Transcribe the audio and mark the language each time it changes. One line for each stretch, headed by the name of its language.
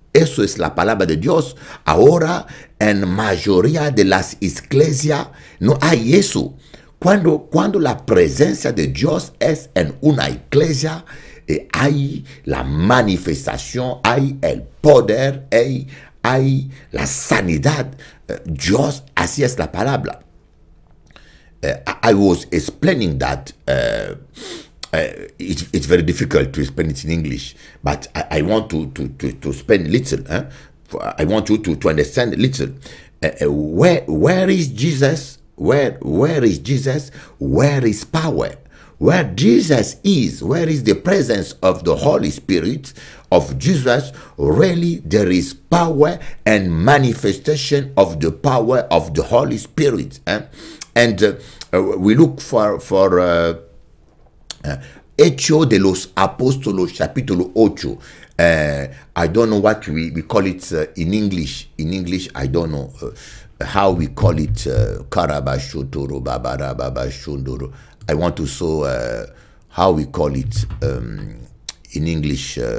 Spanish: Eso es la palabra de Dios. Ahora, en mayoría de las iglesias no hay eso. Cuando la presencia de Dios es en una iglesia, hay la manifestación, hay el poder, hay la sanidad. Dios, así es la palabra.
English: I was explaining that it's very difficult to explain it in English, but I want to explain a little. I want you to understand a little. Where is Jesus? Where is Jesus? Where is power? Where Jesus is, where is the presence of the Holy Spirit of Jesus? Really, there is power and manifestation of the power of the Holy Spirit. And we look for
Spanish: Hechos de los Apóstolos, capítulo 8.
English: I don't know what we call it in English. In English, I don't know how we call it. Karabashotoro, babarababashondoro. I want to show how we call it in English.